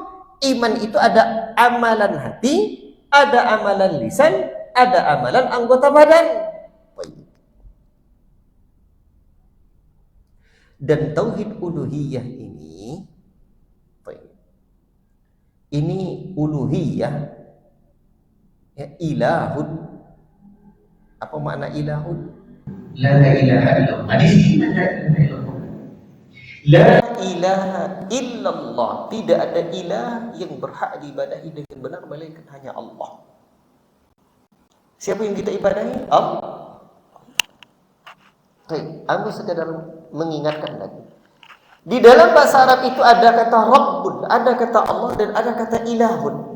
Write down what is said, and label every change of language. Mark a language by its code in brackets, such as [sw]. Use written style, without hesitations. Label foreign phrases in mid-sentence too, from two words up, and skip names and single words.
[id] Iman itu ada amalan hati, ada amalan lisan, ada amalan anggota badan. Dan tauhid uluhiyah ini uluhiyah ya, ilahun. Apa makna ilahun? [ar] لا إله إلا الله. Di sini لا إله إلا الله. لا إله إلا الله. [id] Tidak ada ilah yang berhak diibadahi dengan benar melainkan hanya Allah. Siapa yang kita ibadahi? Allah. Baik, aku sekadar mengingatkan lagi. Di dalam bahasa Arab itu ada kata Rabbun, ada kata Allah, dan ada kata ilahun.